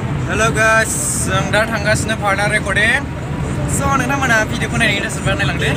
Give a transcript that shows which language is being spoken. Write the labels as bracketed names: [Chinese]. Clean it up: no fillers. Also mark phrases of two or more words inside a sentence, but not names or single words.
[English] Hello guys, [Bodo] जों दा थांगासिनो [English] partner recording. [Bodo] So नोंथांमोना भिडिअखौ नायनो इन्टारेस्ट जायोबा नायलांदो.